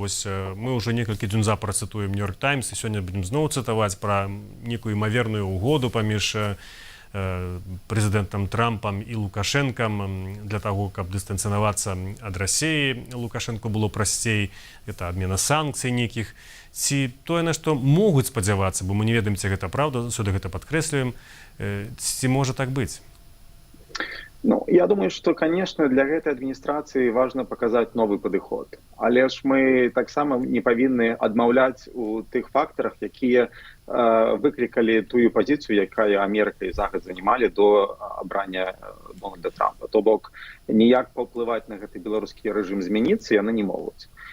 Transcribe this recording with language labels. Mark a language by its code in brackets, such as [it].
[be] Вось мы ўжо некалькі дзён запар цытуем Нью-Йорк Таймс, і сёння будзем зноў цытаваць пра некую імаверную угоду паміж прэзідэнтам Трампам і Лукашэнкам для таго, каб дыстанцыявацца ад Расіі. Лукашэнку было прасцей, гэта адмена санкцый нейкіх. Ці тое, на што могуць спадзявацца, бо мы не ведаем, ці гэта праўда, сюды гэта падкрэслюем, ці можа так быць? [ru] Ну, я думаю, что, конечно, для этой администрации важно показать новый подход. [be] Але ж мы таксама не павінны адмаўляць у тых фактарах, якія выклікалі тую пазіцыю, якая Амерыка і Захад [ru] занимали до [be] абрання Дональда Трампа. То бок, ніяк паўплываць на гэты беларускі рэжым змяніцца яны не могуць.